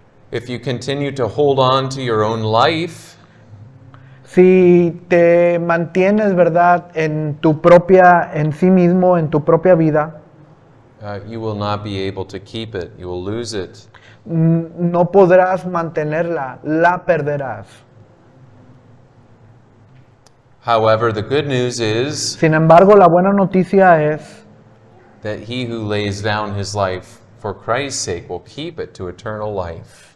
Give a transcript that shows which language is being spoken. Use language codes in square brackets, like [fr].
[en] If you continue to hold on to your own life, [es] Si te mantienes, ¿verdad?, en sí mismo, en tu propia vida, [en] you will not be able to keep it. You will lose it. [es] no podrás mantenerla, la perderás. [en] However, the good news is [es] Sin embargo, la buena noticia es [en] that he who lays down his life for Christ's sake will keep it to eternal life.